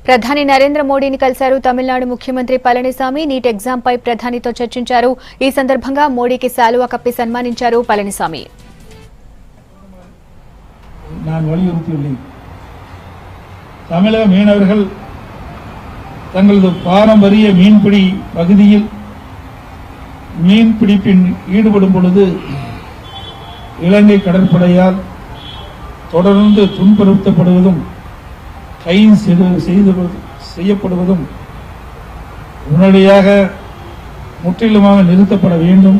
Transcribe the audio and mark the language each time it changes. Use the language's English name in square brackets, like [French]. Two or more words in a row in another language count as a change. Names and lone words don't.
[Telugu] ప్రధాని నరేంద్ర మోడీని కలిశారు తమిళనాడు ముఖ్యమంత్రి పళనిసామి. నీట్ ఎగ్జామ్ పై ప్రధానితో చర్చించారు. ఈ సందర్భంగా మోడీకి శాలువా కప్పి సన్మానించారు పళనిసామి. [Tamil] நான் வலியுறுத்தியுள்ளேன். தமிழக மீனவர்கள் தங்களது பாரம்பரிய மீன்பிடி பகுதியில் மீன்பிடிப்பில் ஈடுபடும் பொழுது இலங்கை கடற்படையால் தொடர்ந்து துன்புறுத்தப்படுவதும் கைது செய்யப்படுவதும் உடனடியாக முற்றிலுமாக நிறுத்தப்பட வேண்டும்.